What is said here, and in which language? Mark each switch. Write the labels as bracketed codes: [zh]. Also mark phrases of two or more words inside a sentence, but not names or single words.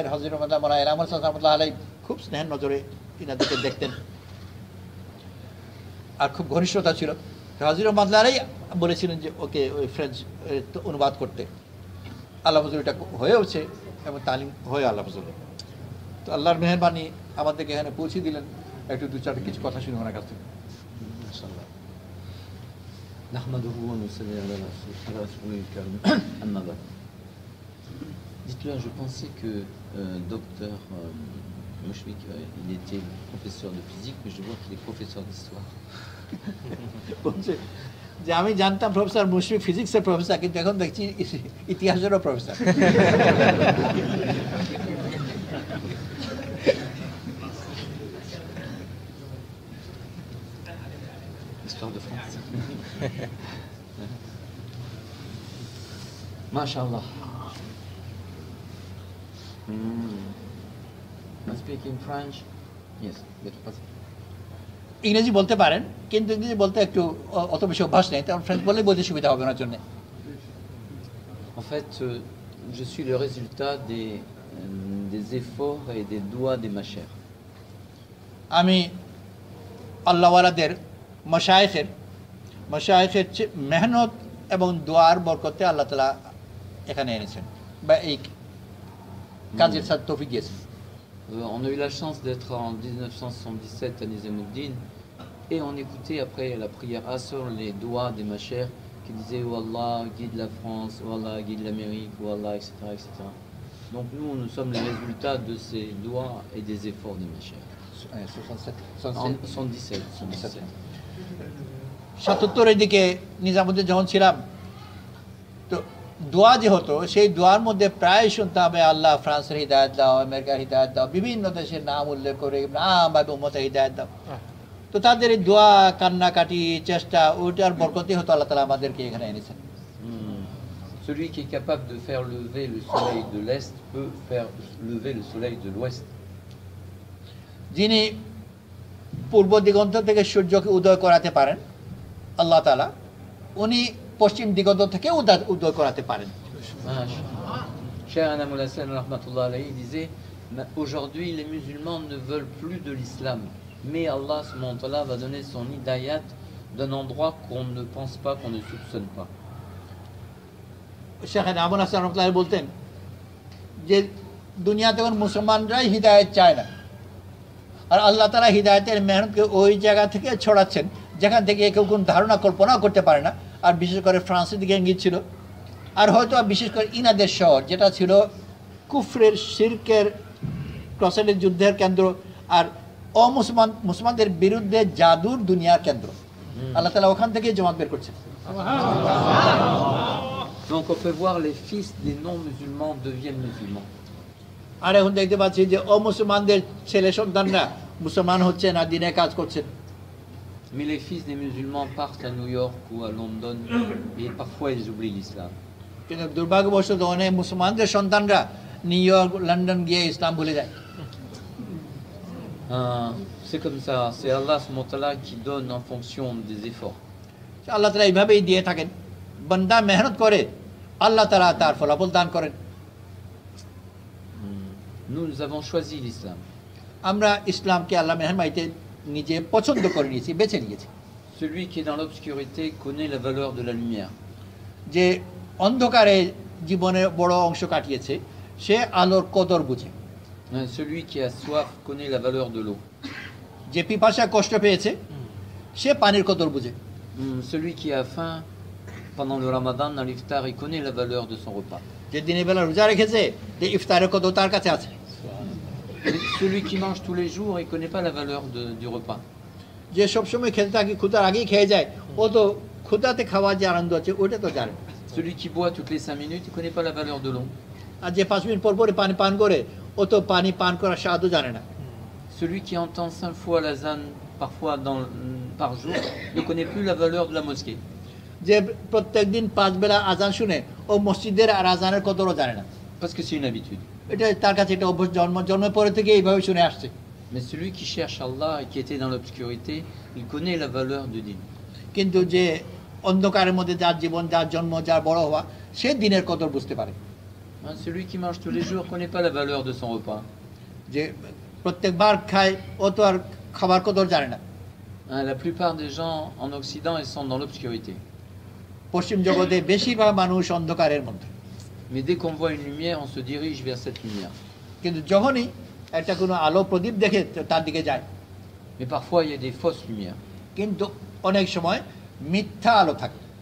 [bn] হযরত রহমতুল্লাহ মোলানা এনামুল হাসান [ar] رحمة الله عليه [bn] খুব স্নেহের নজরে ইনাদেরকে দেখতেন, আর খুব ঘনিষ্ঠতা ছিল। হযরত [ar] رحمة الله عليه [bn] বলেছিলেন যে ওকে ওই ফ্রেঞ্চ অনুবাদ করতে। আল্লাহ ফজল এটা হয়েওছে এবং তালিম হয়ে আল্লাহ ফজল। তো আল্লাহর মেহরবানি আমাদেরকে এখানে পৌঁছে দিলেন। একটু 2-4 কিছু কথা শুনে ওনার কাছ থেকে। মাশাআল্লাহ। [ar] نحمده ونصلي على رسوله الكريم. أما بعد. [fr] Dites-le, je pensais que docteur Mouchfik, il était professeur de physique, mais je vois qu'il est professeur d'histoire. [bn] বলছে যে আমি জানতাম প্রফেসর মুশফিক ফিজিক্সের প্রফেসর, কিন্তু এখন দেখছি ইতিহাসেরও প্রফেসর। [fr] Histoire de France. Mashallah. [en] Speak in French? Yes, better pas. [bn] ইংরেজি বলতে পারেন, কিন্তু ইংরেজি বলতে একটু অত বেশি অভ্যাস নেই, তখন ফ্রেঞ্চ বললেই বলতে সুবিধা হবে ওনার জন্য। [fr] En fait, je suis le résultat des efforts et des doigts des machères. [bn] আমি আল্লাহওয়ালাদের মাশায়েখের মেহনত এবং দোয়ার বরকতে [ar] الله تعالى [bn] এখানে এনেছেন, বা এই কাজের সাথে তৌফিক দিয়েছেন। [fr] On a eu la chance d'être en 1977 à Nizamuddin et on écoutait après la prière Asr les doigts des machères qui disaient « Oh Allah, guide la France, oh Allah, guide l'Amérique, oh Allah, etc. etc. » Donc nous sommes les résultats de ces doigts et des efforts des machères. [bn] 77. 77-এর দিকে নিজামুদ্দিন যখন ছিলাম, তো দোয়া যে হতো, সেই দোয়ার মধ্যে প্রায় শুনতে হবে আল্লাহ ফ্রান্সের হিদায়ত দাও, আমেরিকার হিদায়ত দাও, বিভিন্ন দেশের নাম উল্লেখ করে আমভাবে উম্মতের হিদায়ত দাও। তো তাদের এই দোয়া, কান্নাকাটি, চেষ্টা, ওইটার বরকতে হতো [ar] الله تعالى [bn] আমাদেরকে এখানে এনেছেন। [fr] Celui qui est capable de faire lever le soleil de l'Est peut faire lever le soleil de l'Ouest. [bn] যিনি পূর্ব দিগন্ত থেকে সূর্যকে উদয় করাতে পারেন [ar] الله تعالى, [bn] উনি পশ্চিম দিগন্ত থেকে উদয় করাতে পারেন। [fr] Cheikh Anamoul Hassan [ar] رحمة الله عليه [fr] disait aujourd'hui les musulmans ne veulent plus de l'islam, mais [ar] الله سبحانه وتعالى [fr] va donner son hidayat d'un endroit qu'on ne pense pas, qu'on ne soupçonne pas. [bn] শেখ আনামুল হাসান রাহমাতুল্লাহ বলতেন যে দুনিয়াতে কোন মুসলমানরাই হিদায়াত চায় না, আর [ar] الله تعالى [bn] হিদায়াতের মেহনতকে ওই জায়গা থেকে ছড়াচ্ছেন যেখান থেকে কেউ কোন ধারণা কল্পনা করতে পারে না। আর বিশেষ করে ফ্রান্সের দিকে ইঙ্গিত ছিল, আর হয়তো বিশেষ করে ইনাদের শহর যেটা ছিল কুফরের, শিরকের, ক্রসেডের যুদ্ধের কেন্দ্র, আর মুসলমানদের বিরুদ্ধে জাদুর দুনিয়ার কেন্দ্র। [ar] الله تعالى [bn] ওখান থেকে জামাত বের করছেন। [fr] Donc on peut voir les fils des non-musulmans deviennent musulmans. [bn] আর এখন দেখতে পাচ্ছি যে অমুসলমানদের ছেলে সন্তানরা মুসলমান হচ্ছেন আর দিনে কাজ করছেন। [fr] Mais les fils des musulmans partent à New York ou à London et parfois ils oublient l'islam. [bn] কিন্তু দুর্ভাগ্যবশত অনেক মুসলমানদের সন্তানরা নিউ ইয়র্ক লন্ডন গিয়ে ইসলাম ভুলে যায়। [fr] C'est comme ça, c'est Allah SWT qui donne en fonction des efforts. [ar] الله تعالى [bn] এইভাবেই দিয়ে থাকেন, বান্দা মেহনত করে [ar] الله تعالى [bn] তার ফলাফল দান করেন। [fr] Nous avons choisi l'islam. [bn] আমরা ইসলামকে আল্লাহ মেহরবানিতে নিজে পছন্দ করে নিয়েছি, বেছে নিয়েছি। [fr] Celui qui est dans l'obscurité connaît la valeur de la lumière. [bn] যে অন্ধকারে জীবনের বড় অংশ কাটিয়েছে সে আলোর কদর বুঝে। [fr] Celui qui a soif connaît la valeur de l'eau. [bn] যে পিপাসা কষ্ট পেয়েছে সে পানির কদর বুঝে। [fr] Celui qui a faim pendant le Ramadan dans l'iftar, il connaît la valeur de son repas. [bn] যে দিনের বেলা রোজা রেখেছে যে ইফতারের কদর তার কাছে আছে। [fr] Celui qui mange tous les jours, il ne connaît pas la valeur du repas. [bn] যে সবসময় খেতে থাকে ক্ষুধার আগেই খেয়ে যায় ও তো ক্ষুধাতে খাওয়ার যে আনন্দ আছে ওটা তো জানে। [fr] Celui qui boit toutes les 5 minutes, il ne connaît pas la valeur de l'eau. [bn] আর যে 5 মিনিট পর পরে পানি পান করে ও তো পানি পান করার স্বাদও জানে না। [fr] Celui qui entend 5 fois l'azan parfois par jour ne connaît plus la valeur de la mosquée. [bn] যে প্রত্যেকদিন 5 বেলা আজান শুনে ও মসজিদের আর আজানের কদরও জানে না। [fr] Parce que c'est une habitude. [bn] এটা তার কাছে এটা অভ্যাস, জন্মের পরে থেকে এইভাবে শুনে আসছে। [fr] Mais celui qui cherche Allah et qui était dans l'obscurité, il connaît la valeur du din. [bn] কিন্তু যে অন্ধকারের মধ্যে যার জীবন, যার জন্ম, যার বড় হওয়া, সে দিনের কদর বুঝতে পারে। [fr] Celui qui mange tous les jours ne connaît pas la valeur de son repas. [bn] যে প্রত্যেকবার খায় ও তো আর খাবার কদর জানে না। [fr] La plupart des gens en Occident, ils sont dans l'obscurité. [bn] পশ্চিম জগতে বেশিরভাগ মানুষ অন্ধকারের মধ্যে। [fr] Mais dès qu'on voit une lumière, on se dirige vers cette lumière. [bn] কিন্তু যখনই একটা কোনো আলো প্রদীপ দেখে তার দিকে যায়। [fr] Mais parfois, il y a des fausses lumières. [bn] কিন্তু অনেক সময় মিথ্যা আলো থাকে।